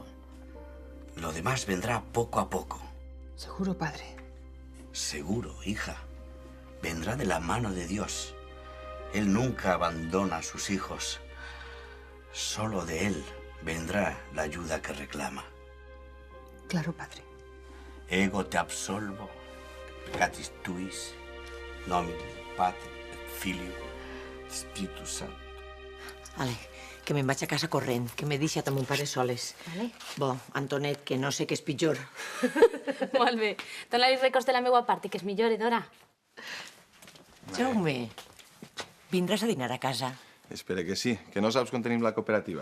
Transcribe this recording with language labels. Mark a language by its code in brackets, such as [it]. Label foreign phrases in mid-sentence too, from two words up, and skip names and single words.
[es] Lo demás vendrá poco a poco. ¿Seguro, padre? Seguro, hija. Vendrá de la mano de Dios. Él nunca abandona a sus hijos. Solo de Él vendrá la ayuda que reclama. Claro, padre. [la] Ego te absolvo, peccatis tuis, nomine Patri, et Filio, Spiritus Santo. [ca] Ale, que me'n vaig a casa corrent, que m'he deixat amb mon pare soles. Vale. Bo, Antonet, que no sé què és pitjor. Molt bé. Dona-li records de la meva part i que es millore, Dora. Jaume, vindràs a dinar a casa. Espera que sí, que no saps com tenim la cooperativa.